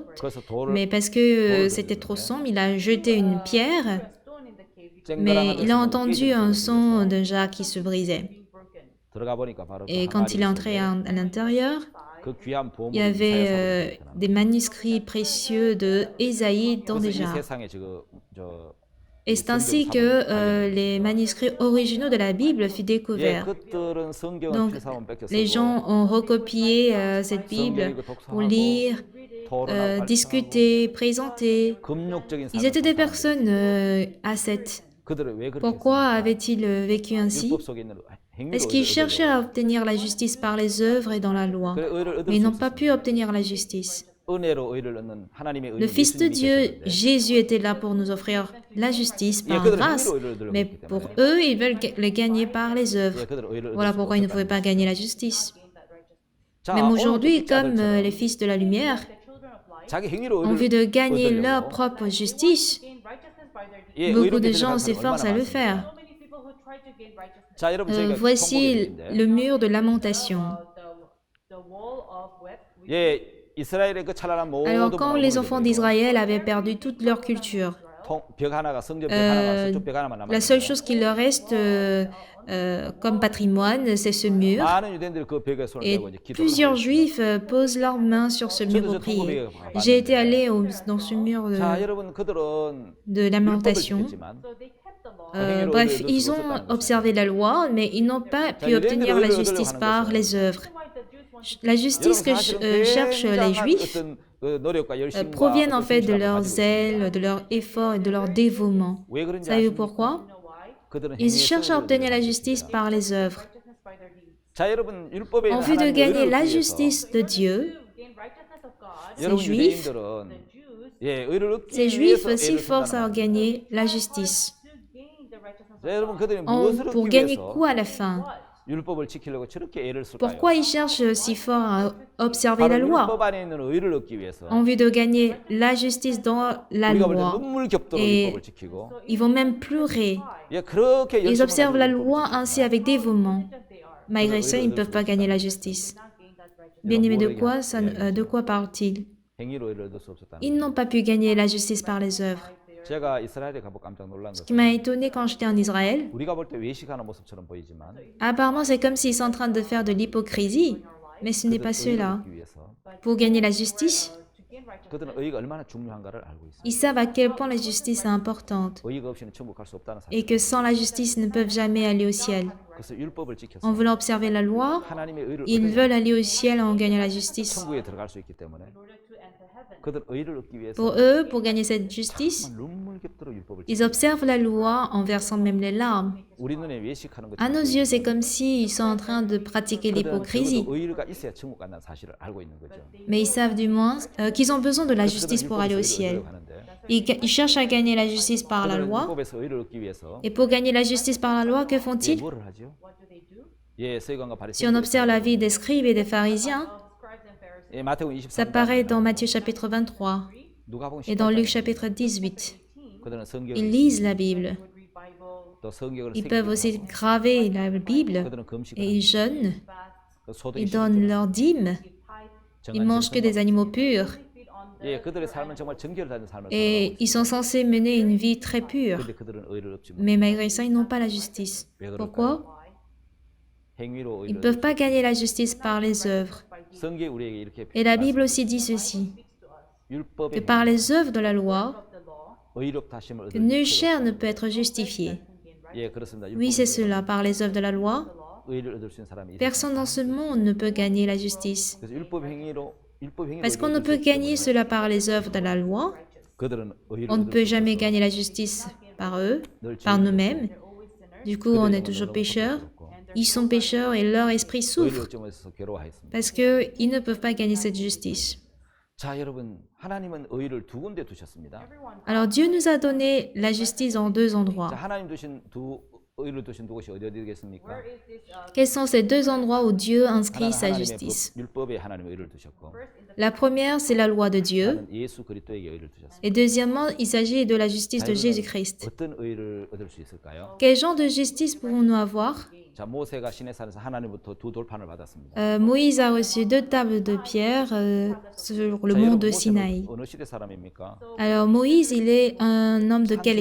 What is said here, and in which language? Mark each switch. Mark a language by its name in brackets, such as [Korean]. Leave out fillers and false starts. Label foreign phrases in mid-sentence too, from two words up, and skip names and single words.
[Korean] 그래서 돌을 [French] mais parce que c'était trop sombre, il a jeté une pierre, mais il a entendu un son d'un jarre qui se brisait. [Korean] 들어가 보니까 바로 그 [French] Et quand il est [Korean] 항아리 [French] entré [Korean] 속에 [French] à l'intérieur, [Korean] 그 귀한 보물이 [French] il y avait des manuscrits précieux de Ésaïe dans des [Korean] 그래서 이 [French] jarres. [Korean] 세상에 저 [French] Et c'est ainsi que les manuscrits originaux de la Bible furent [Korean] 예, [French] découverts. [Korean] 그들은 성경을 [French] Donc, [Korean] 피사원 뺏겼어. [French] les gens ont recopié cette Bible pour lire, discuter, présenter. [Korean] 금욕적인 [French] Ils étaient des personnes ascètes. [Korean] 그들은 왜 그렇게 [French] Pourquoi avaient-ils vécu ainsi? [Korean] 율법 속에 있는 행위로 [French] Parce qu'ils cherchaient à obtenir la justice par les œuvres et dans la loi, [Korean] 그래 의를 얻을 [French] mais ils [Korean] 수 [French] n'ont [Korean] 없었어. [French] pas pu obtenir la justice. [Korean] 은혜로 의를 얻는 하나님의 [French] Le [Korean] 의는 [French] Fils de [Korean] 예수님이 [French] Dieu, [Korean] 계셨는데 [French] Jésus, était là pour nous offrir la justice [Korean] 예, [French] par [Korean] 그들은 [French] grâce, [Korean] 행위로 의를 얻으려고 [French] mais [Korean] 했기 [French] pour [Korean] 때문에 [French] eux, ils veulent le gagner par les œuvres. [Korean] 예, 그들은 의를 얻을 [French] Voilà [Korean] 수 [French] pourquoi ils ne pouvaient [Korean] 없었다는 [French] pas [Korean] 거죠. [French] gagner la justice. [Korean] 자, [French] Même [Korean] 오늘도 [French] aujourd'hui, [Korean] 빛의 [French] comme [Korean] 아들처럼 [French] les fils de la lumière [Korean] 자기 행위로 [French] ont vu de [Korean] 의를 [French] gagner [Korean] 얻으려고 [French] leur propre justice, [Korean] 예, [French] beaucoup de [Korean] 의롭게 [French] gens [Korean] 되는 사람이 [French] s'efforcent à [Korean] 얼마나 [French] le [Korean] 많습니까? [French] faire. [Korean] 자, 여러분 저희가 [French] Voici [Korean] 통곡의 [French] le mur de lamentation. [Korean] 예, 이스라엘의 그 찬란한 모든 [French] Alors, quand les [Korean] 문화를 [French] enfants [Korean] 버리고 [French] d'Israël avaient perdu toute leur culture, [Korean] 벽 하나가 성전 벽 하나가 서쪽 벽 하나만 [French] la seule [Korean] 남았는데 [French] chose qui leur reste comme patrimoine, c'est ce mur. [Korean] 많은 유대인들이 그 벽에 손을 [French] Et [Korean] 대고 이제 기도를 [French] plusieurs [Korean] 하고 [French] juifs posent leurs mains sur ce mur pour prier. J'ai été allé dans ce mur [Korean] 자, 여러분 그들은 [French] de [Korean] 율법을 [French] lamentation. [Korean] 지켰지만 [French] Bref, ils ont observé la loi, mais ils n'ont pas pu obtenir la justice par les œuvres. La justice que cherchent les Juifs [Korean] 어떤 그 노력과 열심과 [French] proviennent en [Korean] 어떤 [French] fait de [Korean] 성실함을 [French] leur [Korean] 가지고 [French] zèle, de leur effort et de leur dévouement. [Korean] 왜 그런지 [French] Savez-vous [Korean] 아십니까? [French] pourquoi? [Korean] 그들은 [French] Ils [Korean] 행위에 [French] cherchent à [Korean] 손을 [French] obtenir la [Korean] 들고 [French] justice [Korean] 있습니다. [French] par les œuvres. [Korean] 자, 여러분 율법에 [French] En [Korean] 있는 [French] vue de [Korean] 하나님의 [French] gagner [Korean] 의를 [French] la [Korean] 얻기 위해서 [French] justice de Dieu, [Korean] 여러분 [French] Juifs, [Korean] 유대인들은 예, 의를 얻기 [French] ces [Korean] 위해서 [French] Juifs s'efforcent à [Korean] 애를 쓴다는 [French] gagner la justice. [Korean] 자, 여러분 그들이 [French] Pour [Korean] 무엇을 얻기 [French] gagner [Korean] 위해서 [French] quoi à la fin? [Korean] 율법을 지키려고 저렇게 애를 쓸까요? [French] Pourquoi ils cherchent si fort à observer [Korean] 바로 [French] la loi? [Korean] 율법 안에 있는 의를 얻기 위해서 [French] En vue de gagner la justice dans la [Korean] 우리가 볼 때 [French] loi. [Korean] 눈물 겹도록 [French] Et [Korean] 율법을 지키고 [French] ils vont même pleurer. [Korean] 예, 그렇게 [French] Ils [Korean] 열심을 [French] observent la [Korean] 가지고 [French] loi [Korean] 율법을 [French] ainsi avec dévouement. Malgré ça, ils ne peuvent pas gagner la justice. Bien-aimés, de quoi parle-t-il? [Korean] 행위로 의를 얻을 수 없었다는 [French] Ils n'ont pas pu gagner la justice par les œuvres. [Korean] 제가 이스라엘에 가보 깜짝 놀란 [French] Ce qui [Korean] 것은 [French] m'a étonné quand j'étais en Israël, [Korean] 우리가 볼 때 외식하는 모습처럼 보이지만 [French] apparemment c'est comme s'ils sont en train de faire de l'hypocrisie. Mais ce n'est pas [Korean] 그들은 의를 [French] cela. [Korean] 얻기 위해서 [French] Pour gagner la justice, [Korean] 그들은 의가 얼마나 중요한가를 알고 있습니다. [French] ils savent à quel point la justice est importante [Korean] 의가 없이는 천국 갈 수 없다는 사실. [French] et que sans la justice, ils ne peuvent jamais aller au ciel. [Korean] 그래서 율법을 [French] En [Korean] 지켜서 [French] voulant observer la loi, [Korean] 하나님의 의를 [French] ils [Korean] 얻으면 [French] veulent aller au ciel en gagnant la justice. [Korean] 천국에 들어갈 수 있기 때문에 그들 의를 얻기 위해서 [French] Pour eux, pour gagner cette justice, [Korean] 정말 눈물겹도록 율법을 [French] ils [Korean] 지켜요. [French] observent la loi en versant même les larmes. [Korean] 우리 눈에 외식하는 [French] À nos [Korean] 것처럼 [French] yeux, c'est comme s'ils sont en train de pratiquer [Korean] 그들은 [French] l'hypocrisie. [Korean] 적어도 의가 있어야 천국 간다는 사실을 알고 있는 거죠. [French] Mais ils savent du moins qu'ils ont besoin de la justice pour aller au ciel. Ils cherchent à gagner la justice par la [Korean] 그들은 [French] loi. [Korean] 율법에서 의를 얻기 위해서 [French] Et pour gagner la justice par la loi, que font-ils? [Korean] 뭐를 하죠? 예, 서기관과 [French] Si on observe la vie des scribes et des pharisiens, [Korean] 예, 마태복음 [French] ça [Korean] 23장 [French] paraît dans Matthieu chapitre 23 [Korean] 누가복음 [French] et dans Luc [Korean] 18장 [French] chapitre 18. [Korean] 그들은 성경을 [French] Ils lisent la Bible. [Korean] 또 성경을 [French] Ils peuvent aussi graver la Bible [Korean] 그들은 금식을 [French] et ils jeûnent. [Korean] 그 소득이 [French] Ils donnent [Korean] 심했죠. [French] leurs dîmes. Ils mangent que des animaux purs. [Korean] 예, 그들의 삶은 정말 정결을 다진 삶을 [French] Et ils sont censés mener une vie très pure. [Korean] 근데 그들은 의를 얻지 못. [French] Mais malgré ça, ils n'ont pas la justice. Pourquoi? [Korean] 행위로 [French] Ils ne [Korean] 의를 [French] peuvent pas gagner la justice par les œuvres. [Korean] 성경이 우리에게 이렇게 [French] Et la Bible aussi dit ceci, que [Korean] 율법의 [French] par les œuvres de la loi, [Korean] 의롭다 하심을 [French] que [Korean] 얻을 [French] nul [Korean] 필요가 [French] chair ne peut être justifié. [Korean] 예, 그렇습니다. [French] Oui, c'est cela, par les œuvres de la loi, [Korean] 의를 얻을 수 있는 사람이 있어요. [French] personne dans ce monde ne peut gagner la justice. [Korean] 그래서 율법 행위로 [French] Parce qu'on ne peut gagner cela par les œuvres de la loi, [Korean] 그들은 의를 [French] on ne [Korean] 얻을 [French] peut [Korean] 수 [French] jamais [Korean] 없어서 [French] gagner la justice par eux, [Korean] 늘 [French] par [Korean] 죄를 [French] nous-mêmes. Du coup, on est toujours pécheurs. Ils sont pécheurs et leur esprit [Korean] 의를 [French] souffre [Korean] 얻지 못해서 괴로워하였습니다. [French] parce qu'ils ne peuvent pas gagner cette justice. [Korean] 자, 여러분, 하나님은 의를 두 군데 두셨습니다. [French] Alors Dieu nous a donné la justice en deux [Korean] 자, [French] endroits. [Korean] 하나님 두신 의를 두신 두 곳이 어디 되겠습니까? [French] Quels sont ces deux endroits où Dieu inscrit [Korean] 하나는 [French] sa [Korean] 하나님의 [French] justice? [Korean] 율법에 하나님의 의를 두셨고, [French] La première, c'est la loi de Dieu. [Korean] 하나는 예수 그리스도에게 의를 두셨습니다. [French] Et deuxièmement, il s'agit de la justice de Jésus-Christ. [Korean] 어떤 의를 얻을 수 있을까요? [French] Quel genre de justice pouvons-nous avoir? [Korean] 자, 모세가 시내산에서 하나님부터 두 돌판을 받았습니다. [French] Moïse a reçu deux tables de pierre sur le [Korean] 자, [French] mont [Korean] 여러분, [French] de [Korean] 모세는 [French] Sinaï. [Korean] 어느 시대 사람입니까? [French] Alors Moïse, il est un homme de quelle